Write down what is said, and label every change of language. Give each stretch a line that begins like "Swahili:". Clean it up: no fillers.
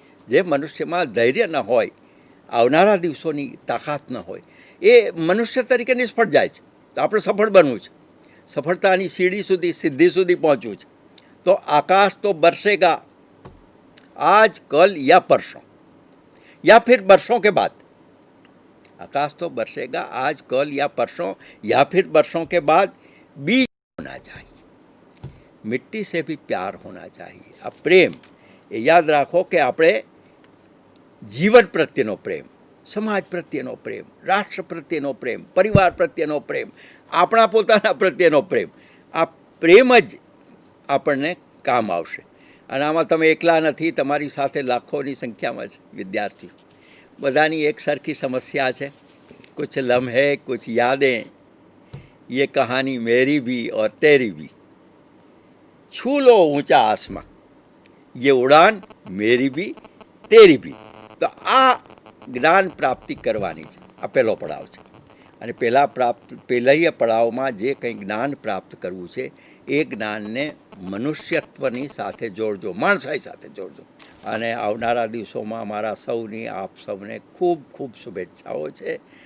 Gujarati: જે મનુષ્યમાં ધૈર્ય ન હોય, આવનારા દિવસોની તાકાત ન હોય, એ મનુષ્ય તરીકે નિષ્ફળ જાય છે. તો આપણે સફળ બનવું છે, સફળતાની સીડી સુધી, સિદ્ધિ સુધી પહોંચવું છે. તો
Hindi: આકાશ તો બરસેગા આજ કલ યા પરસોं या फिर बरसों के बाद. आकाश तो बरसेगा आज कल या परसों या फिर बरसों के बाद. बीज होना चाहिए, मिट्टी से भी प्यार होना चाहिए.
Gujarati: આ પ્રેમ એ યાદ રાખો કે આપણે જીવન પ્રત્યેનો પ્રેમ, સમાજ પ્રત્યેનો પ્રેમ, રાષ્ટ્ર પ્રત્યેનો પ્રેમ, પરિવાર પ્રત્યેનો પ્રેમ, આપણા પોતાના પ્રત્યેનો પ્રેમ, આ પ્રેમ જ આપણને કામ આવશે. અને આમાં તમે એકલા નથી, તમારી સાથે લાખોની સંખ્યામાં છે વિદ્યાર્થી. બધાની એક સરખી સમસ્યા છે.
Hindi: कुछ लम्हे कुछ यादें, ये कहानी मेरी भी और तेरी भी. छू लो ऊंचा आसमां, ये उड़ान मेरी भी तेरी भी.
Gujarati: તો આ જ્ઞાન પ્રાપ્તિ કરવાની છે. આ પહેલો પડાવ છે. અને પહેલા પડાવમાં જે કંઈ જ્ઞાન પ્રાપ્ત કરવું છે એ જ્ઞાનને મનુષ્યત્વની સાથે જોડજો, માણસાઈ સાથે જોડજો. અને આવનારા દિવસોમાં મારા સૌની, આપ સૌને ખૂબ ખૂબ શુભેચ્છાઓ છે.